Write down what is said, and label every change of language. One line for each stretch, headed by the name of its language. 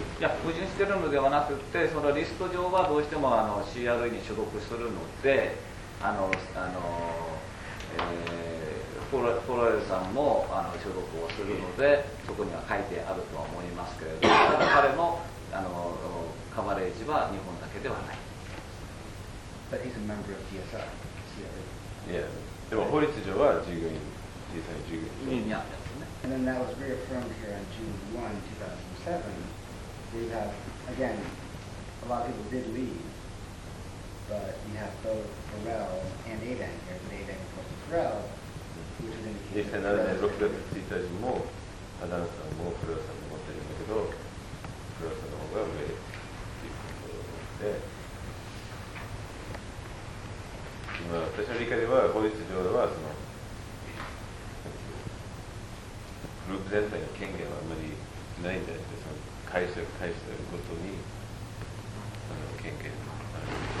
Japanese: いや、矛盾してるのではなくて、そのリスト上はどうしても CRE に所属するので、フォロエルさんも所属をするので、そこには書いてあるとは思いますけれども、ただ彼のカバレージは日本だけではない。
English: But he's a member of DSI, CRE. Yeah.
Japanese: でも法律上は従業員、実際に従業員にあったんですね。
English: And then that was reaffirmed here on June 1, 2007. We have, again, a lot of people did leave, but you have both Pharrell and Aden here, and Aden was Pharrell, which would indicate that Pharrell was here.
Japanese: 2007年6月1日も、アダンさんもフロアさんも持ってるんだけど、フロアさんの方が上でっていうことを思って、私の理解では法律上ではそのグループ全体の権限はあんまりないんじゃなくて、その会社ごとに権限がある。